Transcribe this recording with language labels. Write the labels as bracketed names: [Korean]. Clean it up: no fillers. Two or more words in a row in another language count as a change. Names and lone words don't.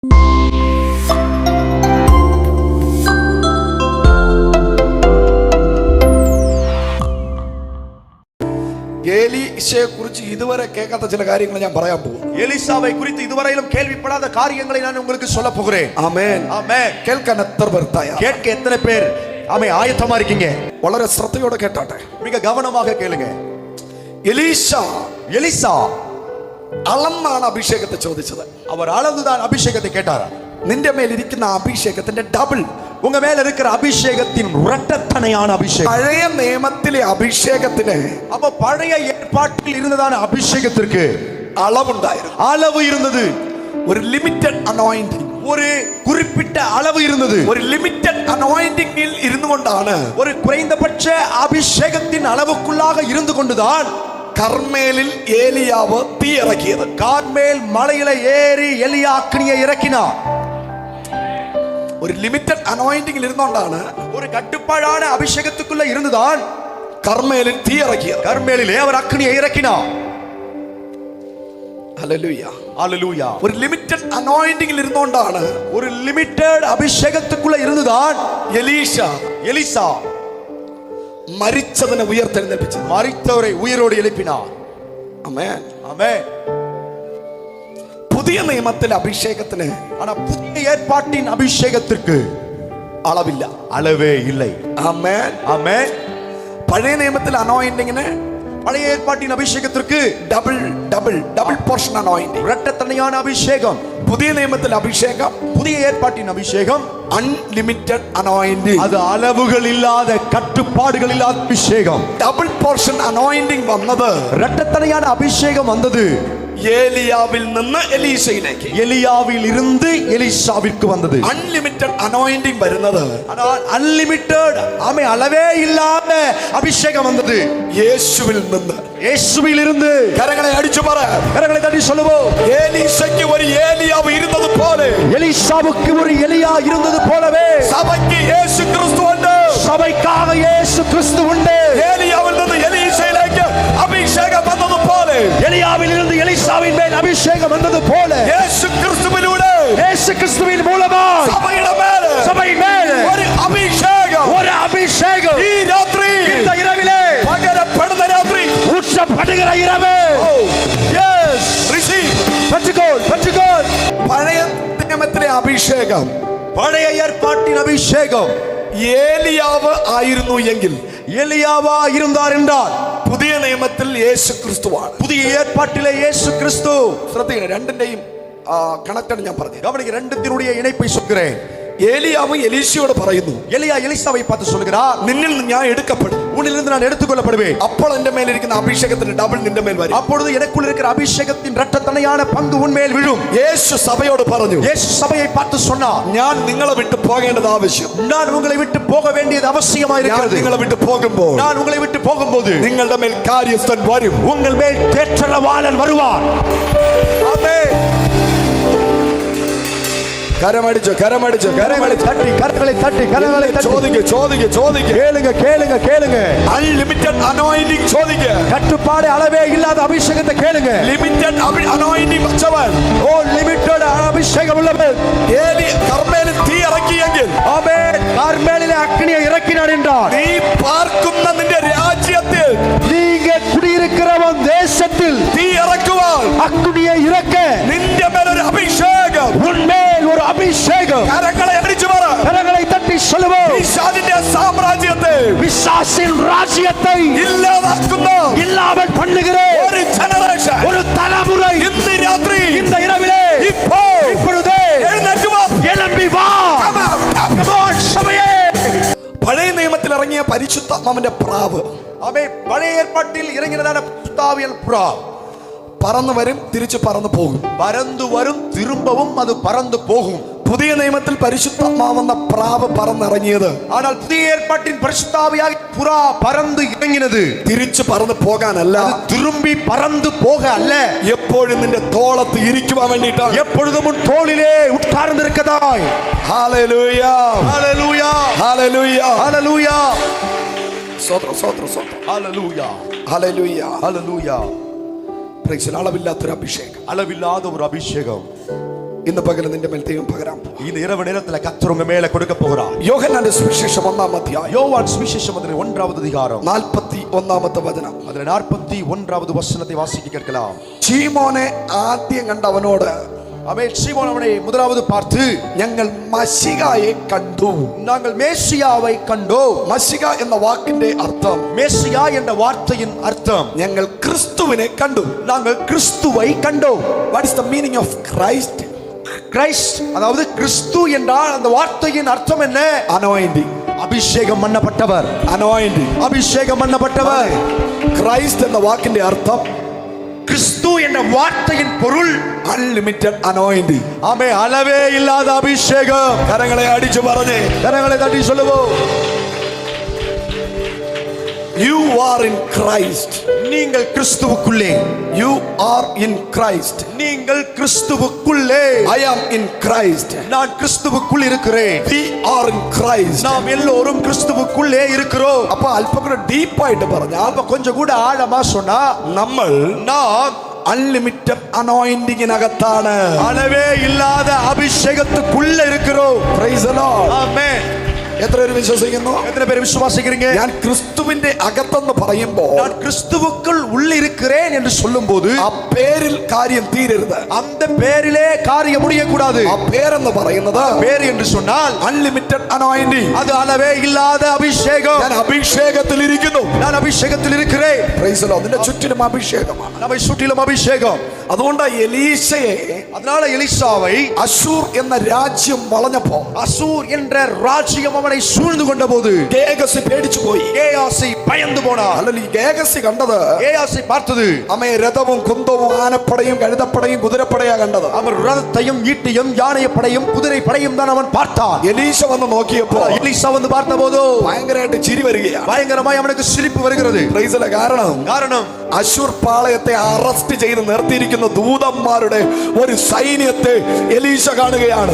[Malayalam] எலிശയെ കുറിച്ച് ഇതുവരെ കേൾക്കാത്ത ചില കാര്യങ്ങൾ ഞാൻ പറയാൻ പോകും. [Tamil] எலிசாவை குறித்து இதுவரையிலும் கேள்விப்படாத காரியங்களை நான் உங்களுக்கு சொல்ல போகிறேன். ஆமென் ஆமென். [Malayalam] കേൾക്കാൻ എത്ര പേർ തയ്യാർ? [Tamil] கேட்க எத்தனை பேர் ஆயத்தமா இருக்கீங்க? [Malayalam] വളരെ ശ്രദ്ധയോടെ കേട്ടാട്ടെ, [Tamil] மிக கவனமாக கேளுங்க. எலிசா [Malayalam] അളന്നാണ് അഭിഷേകത്തെ ചോദിച്ചത്. [Tamil] அவர் அளந்துதான் அபிஷேகத்தை கேட்டாரா? [Malayalam] നിന്റെ മേൽ ഇരിക്കുന്ന അഭിഷേകത്തിന്റെ ഡബിൾ, [Tamil] உங்க மேல இருக்கிற அபிஷேகத்தின் இரட்டத்தனையான அபிஷேகம். [Malayalam] പഴയ നിയമത്തിലെ അഭിഷേകത്തിന്, [Tamil] அப்ப பழைய ஏற்பாட்டில் இருந்ததான அபிஷேகத்திற்கு [Malayalam] அளவுണ്ടായിരുന്നു, [Tamil] அளவு இருந்தது. [Malayalam] ഒരു [English] limited anointing, [Tamil] ஒரு குறிப்பிட்ட அளவு இருந்தது. [Malayalam] ഒരു ലിമിറ്റഡ് അനോയിന്റിംഗിൽ ഇരുന്നുകൊണ്ടാണ്, [Tamil] ஒரு குறைந்தபட்ச அபிஷேகத்தின் அளவுக்குள்ளாக இருந்து கொண்டுதான் [Malayalam] കർമേലിൽ ഏലിയാവ് തീ ഇറക്കിയത്. [Tamil] கார்மேல் மலையில ஏறி எலியா அக்கினியை இறக்கினார். [Malayalam] ഒരു ലിമിറ്റഡ് അനോയിന്റിംഗിൽ ഇരുന്നുകൊണ്ടാണ്, [Tamil] ஒரு கட்டுப்பாடான அபிஷேகத்துக்குள்ள இருந்துதான் [Malayalam] കർമേലിൽ തീ ഇറക്കിയത്. [Tamil] கர்மேலிலே அவர் அக்கினியை இறக்கினார். [Malayalam] ഹല്ലേലൂയ, [Tamil] ஹல்லேலூயா. [Malayalam] ഒരു ലിമിറ്റഡ് അനോയിന്റിംഗിൽ ഇരുന്നുകൊണ്ടാണ്, [Tamil] ஒரு லிமிட்டட் அபிஷேகத்துக்குள்ள இருந்துதான் எலிசா [Malayalam] മരിച്ചതിനെ ഉയർത്തെഴുന്നേൽപ്പിച്ചത്, [Tamil] மரித்தவரை உயிரோடு எழுப்பினார். [Malayalam] ആമേൻ, [Tamil] ஆமென். [Malayalam] പുതിയ നിയമത്തിലെ അഭിഷേകത്തിന്, [Tamil] ஆனா புதிய ஏற்பாட்டின் அபிஷேகத்திற்கு [Malayalam] അളവില്ല, [Tamil] அளவே இல்லை. [Malayalam] ആമേൻ, [Tamil] ஆமென். [Malayalam] പഴയ നിയമത്തിലെ അനോയിന്റിംഗിന്, [Tamil] பழைய ஏற்பாட்டின் அபிஷேகத்திற்கு [English] double portion anointing. [Tamil] இரட்டத்தனையான அபிஷேகம். [Malayalam] പുതിയ നിയമത്തിലെ അഭിഷേകം, [Tamil] புதிய ஏற்பாட்டின் அபிஷேகம் [English] unlimited anointing. [Tamil] அது அளவுகள் இல்லாத, கட்டுப்பாடுகள் இல்லாத அபிஷேகம். [English] double portion anointing [Malayalam] വന്നത് [Tamil] இரட்டத்தனையான அபிஷேகம் வந்தது [Malayalam] ഏലിയാവിൽ നിന്ന് എലീശയിലേക്ക്, [Tamil] எலியாவில் இருந்து எலிசாவிற்கு வந்தது. [English] unlimited anointing [Malayalam] വരുന്നത് [Tamil] ஆனால் அன்லிமிட்டட் அளவே இல்லாத அபிஷேகம் வந்தது [Malayalam] യേശുവിൽ നിന്ന്. [Tamil] இயேசுவில் இருந்து. [Malayalam] കരങ്ങളെ അടിച്ചു പറ, [Tamil] கரங்களை தட்டி சொல்லுவோம், [Malayalam] എലീശയ്ക്ക് ഒരു ഏലിയാവ് ഇരുന്നത് പോലെ, [Tamil] எலிசாவுக்கு ஒரு எலியா இருந்தது போலவே [Malayalam] സഭയ്ക്ക് യേശു ക്രിസ്തു ഉണ്ട്. [Tamil] சபைக்காக இயேசு கிறிஸ்து உண்டு. [Malayalam] ഏലിയാവിൽ നിന്ന് എലീശയിലേക്ക് അഭിഷേകം വന്നതുപോലെ, [Tamil] எலியாவில் இருந்து எலிசாவின் மேல் அபிஷேகம் வந்தது போல [Malayalam] യേശു ക്രിസ്തുവിലൂടെ [Tamil] இயேசு கிறிஸ்துவின் மூலமாய் [Malayalam] സഭയുടെ മേൽ ഒരു അഭിഷേകം, [Tamil] ஒரு அபிஷேகம் [Malayalam] ഈ രാത്രി, [Tamil] இந்த இரவிலே [Malayalam] പകരപ്പെടുന്ന രാത്രി, [Tamil] ஊற்றப்படுகிற இரவு. [English] yes, receive. [Tamil] பெற்றுக்கொள். [Malayalam] പഴയ നിയമത്തിലെ അഭിഷേകം, [Tamil] பழைய ஏற்பாட்டின் அபிஷேகம் [Malayalam] ഏലിയാവ് ആയിരുന്നു എങ്കിൽ, [Tamil] எலியாவா இருந்தார் என்றால், [Malayalam] പുതിയ നിയമത്തിൽ യേശു ക്രിസ്തുവാണ്. [Tamil] புதிய ஏற்பாட்டிலே இயேசு கிறிஸ்து. [Malayalam] ശ്രദ്ധിക്കണം, രണ്ടിന്റെയും കണക്റ്റാണ് ഞാൻ പറഞ്ഞത്. [Tamil] கவனிக்க, ரெண்டுத்தினுடைய இணைப்பை சொல்கிறேன். [Malayalam] ഏലിയാവ് എലീശയോട് പറയുന്നു, [Tamil] எலியா எலிசாவை பார்த்து சொல்கிறார், [Malayalam] നിന്നിൽ നിന്ന് ഞാൻ എടുക്കപ്പെടും, [Tamil] உன்னிலிருந்து நான் எடுத்துக்கொள்ளப்படுவேன். [Malayalam] അപ്പോൾ എന്റെ മേലിരിക്കുന്ന അഭിഷേകത്തിന്റെ ഡബിൾ നിന്റെ മേൽ വരും. [Tamil] அப்பொழுது எனக்குள் இருக்கிற அபிஷேகத்தின் இரட்டத்தனையான பங்கு உன்மேல் விழும். [Malayalam] യേശു സഭയോട് പറഞ്ഞു, [Tamil] இயேசு சபையை பார்த்து சொன்னார், [Malayalam] ഞാൻ നിങ്ങളെ വിട്ട് പോകേണ്ടത് ആവശ്യം, [Tamil] நான் உங்களை விட்டு போக வேண்டியது அவசியமா [Malayalam] ഞാൻ [Tamil] இருக்கிறது. [Malayalam] നിങ്ങളെ വിട്ട് പോകുമ്പോൾ [Tamil] நான் உங்களை விட்டு போகும்போது [Malayalam] നിങ്ങളുടെ മേൽ കാര്യസ്ഥൻ വരും. [Tamil] உங்கள் மேல் தேற்றரவாளன் வருவார். [Malayalam] ആമേൻ. കരമടിച്ചോ, [Tamil] கரங்களை தட்டி கேளுங்க. [English] unlimited anointing [Malayalam] ചോദിക്ക. [Tamil] கட்டுப்பாடு அளவே இல்லாத அபிஷேகத்தை கேளுங்க. [English] limited anointing [Malayalam] വച്ചവൻ, [Tamil] ஓ லிமிட்டட் அபிஷேகம் உள்ளவன் [Malayalam] കർമ്മേലിൽ തീ ഇറക്കിയെങ്കിൽ, [Tamil] ஆமென், கார்மேலிலே அக்கினியை இறக்கினார் என்றார், [Malayalam] നീ പാർക്കുന്ന നിന്റെ രാജ്യത്തിൽ [Tamil] நீங்க குடியிருக்கிறவன் தேசத்தில் [Malayalam] തീ ഇറക്കുവാൻ, [Tamil] அக்கினியை இறக்க [Malayalam] നിന്റെ മേൽ ഒരു അഭിഷേകം, [Tamil] உன்மேல் ஒரு அபிஷேகம். [Malayalam] കരങ്ങളെ അടിച്ചു പറ, [Tamil] கரங்களை தட்டி சொல்லுவோம், [Malayalam] പിശാചിന്റെ സാമ്രാജ്യത്തെ [Tamil] பிசாசின் ராஜ்யத்தை [Malayalam] ഇല്ലാതാക്കുന്ന [Tamil] இல்லாமல் பண்ணுகிற [Malayalam] ഒരു ജനറേഷൻ, [Tamil] ஒரு தலைமுறை [Malayalam] ഇന്ന് രാത്രി, [Tamil] இந்த இரவிலே இப்பொழுதே எழும்பி வா. சபையே, [Malayalam] പഴയ നിയമത്തിൽ ഇറങ്ങിയ പരിശുദ്ധാത്മാവിന്റെ പ്രാവ്, [Tamil] அவை பழைய ஏற்பாட்டில் இறங்கினதான புத்தாவியல் புறா [Malayalam] പറന്നു വരും, തിരിച്ചു പറന്നു പോകും. [Tamil] பறந்து வரும், திரும்பவும் அது பறந்து போகும். [Malayalam] പുതിയ നിയമത്തിൽ പരിശുദ്ധാത്മാവെന്ന പ്രാവ് പറന്നിറങ്ങിയത്, [Tamil] ஆனால் புதிய ஏற்பாட்டின் பரிசுத்தாவியாக புறா பறந்து இறங்கினது [Malayalam] തിരിച്ചു പറന്നു പോകാനല്ല, [Tamil] திரும்பி பறந்து போக அல்ல, [Malayalam] എപ്പോഴും നിന്റെ തോളത്ത് ഇരിക്കുവാൻ വേണ്ടിയിട്ടാണ്. [Tamil] எப்பொழுதும் உன் தோளிலே உட்கார்ந்திருக்கதாய். [Malayalam] ഹല്ലേലൂയ, [Tamil] ஹல்லேலூயா, [Malayalam] ഹല്ലേലൂയ, [Tamil] ஹல்லேலூயா, [Malayalam] സ്തോത്രം, [Tamil] ஹல்லேலூயா, [Malayalam] ഹല്ലേലൂയ. [Tamil] ஹல்லேலூயா. [Malayalam] അളവില്ലാത്തൊരു അഭിഷേകം, [Tamil] அளவில்லாத ஒரு அபிஷேகம். [Malayalam] ഇന്ന് പകല് നിന്റെ മേൽ ദൈവം പകരാൻ പോകും. [Tamil] இந்த இரவு நேரத்துல கர்த்தர் உங்க மேல கொடுக்க போகிறார். [Malayalam] യോഹന്നാന്റെ സുവിശേഷം 1-ാം അധ്യായം [Tamil] யோவான் சுவிசேஷம் 1வது அதிகாரம் [Malayalam] 41-ാമത്തെ വചനം. [Tamil] அதுல 41வது வசனத்தை வாசிக்க கேட்கலாம். [Malayalam] ശീമോനെ ആദ്യം കണ്ടവനോട് [Tamil] ஆமென். சீமோன் அவனை முதலாவது பார்த்து, [Malayalam] ഞങ്ങൾ മശിഹായെ കണ്ടു. [Tamil] நாங்கள் மேசியாவை கண்டோம். [Malayalam] മശിഹ എന്ന വാക്കിന്റെ അർത്ഥം, [Tamil] மேசியா என்ற வார்த்தையின் அர்த்தம், [Malayalam] ഞങ്ങൾ ക്രിസ്തുവിനെ കണ്ടു. [Tamil] நாங்கள் கிறிஸ்துவை கண்டோம். [English] What is the meaning of Christ? [Tamil] கிரைஸ்ட், அதாவது கிறிஸ்து என்றால் அந்த வார்த்தையின் அர்த்தம் என்ன? [Malayalam] അനോയിന്റിംഗ്. [Tamil] அபிஷேகம் பண்ணப்பட்டவர். [Malayalam] അനോയിന്റിംഗ്. [Tamil] அபிஷேகம் பண்ணப்பட்டவர். [Malayalam] ക്രൈസ്റ്റ് എന്ന വാക്കിന്റെ അർത്ഥം, [Tamil] கிறிஸ்து என்ற வார்த்தையின் பொருள் [English] unlimited anointing. [Tamil] ஆமே, அளவே இல்லாத அபிஷேகம். [Malayalam] കരങ്ങളെ അടിച്ചു പറഞ്ഞേ, [Tamil] கரங்களை தட்டி சொல்லுவோம். [English] You are in Christ. [Tamil] நீங்கள் கிறிஸ்துவுக்குள்ளே. [English] You are in Christ. [Tamil] நீங்கள் கிறிஸ்துவுக்குள்ளே. [English] I am in Christ. [Tamil] நான் கிறிஸ்துவுக்குள் இருக்கிறேன். [English] We are in Christ. [Tamil] நாம் எல்லோரும் கிறிஸ்துவுக்குள்ளே இருக்கிறோம். [Malayalam] അപ്പൊ അല്പം കൂടെ ഡീപ്പായിട്ട് പറഞ്ഞാൽ, [Tamil] அப்ப கொஞ்சம் கூட ஆழமா சொன்னா, [Malayalam] നമ്മൾ [Tamil] நாம் [Malayalam] അൺലിമിറ്റഡ് അനോയിന്റിങ്ങിനകത്താണ്. [Tamil] அளவே இல்லாத அபிஷேகத்துக்குள்ள இருக்கிறோம். [English] Praise the Lord. [Tamil] ஆமென். [Malayalam] എത്ര പേര് വിശ്വസിക്കുന്നു? [Tamil] எத்தனை பேர் விசுவாசிக்கிறீங்க? [Malayalam] ഞാൻ ക്രിസ്തുവിന്റെ അകത്തെന്ന് പറയുമ്പോൾ, [Tamil] நான் கிறிஸ்துவுக்குள் உள்ள இருக்கிறேன் என்று சொல்லும்போது, [Malayalam] ആ പേരിൽ കാര്യം തീരരുത്. [Tamil] அந்த பேரிலே காரியம் முடியக்கூடாது. [Malayalam] ആ പേരെന്ന് പറയുന്നത് [Tamil] பேர் என்று சொன்னால் [English] unlimited anointing. [Tamil] அது அளவே இல்லாத அபிஷேகம். [Malayalam] ഞാൻ അഭിഷേകത്തിൽ ഇരിക്കുന്നു. [Tamil] நான் അഭിഷേകത്തിൽ இருக்கிறேன். [English] Praise the Lord. [Malayalam] നിന്റെ ചുറ്റിലും അഭിഷേകമാണ്. [Tamil] நம்மை சுற்றிலும் அபிஷேகம். [Malayalam] അതുകൊണ്ട് എലീശയെ [Tamil] அதனால எலிசாவை [Malayalam] അശൂർ എന്ന രാജ്യം വളഞ്ഞപ്പോ, [Tamil] அசூர் என்ற ராஜ்யம் அவனை சூழ்ந்து கொண்ட போது [Malayalam] ഗേഹസി പേടിച്ചു പോയി. [Tamil] கேயாசி பயந்து போனார். [Malayalam] അല്ലെങ്കിൽ ഈ ഗേഹസി കണ്ടത്, [Tamil] கேயாசி பார்த்தது, [Malayalam] അമ്മയെ രഥവും കുന്തവും ആനപ്പടയും കഴുതപ്പടയും കുതിരപ്പടയാ കണ്ടത്. [Tamil] அவன் ரதத்தையும் ஈட்டியும் யானையப்படையும் குதிரை படையும் தான் அவன் பார்த்தான். [Malayalam] എലീശ വന്ന് നോക്കിയപ്പോ [Tamil] எலிசா வந்து பார்த்தபோது [Malayalam] ഭയങ്കരമായിട്ട് ചിരി വരികയാണ്. [Tamil] பயங்கரமாய் அவனுக்கு சிரிப்பு வருகிறது. [English] Praise the Lord. [Malayalam] കാരണം അശൂർ പാളയത്തെ അറസ്റ്റ് ചെയ്ത് നിർത്തിയിരിക്കുന്ന ദൂതന്മാരുടെ ഒരു സൈന്യത്തെ എലീശ കാണുകയാണ്.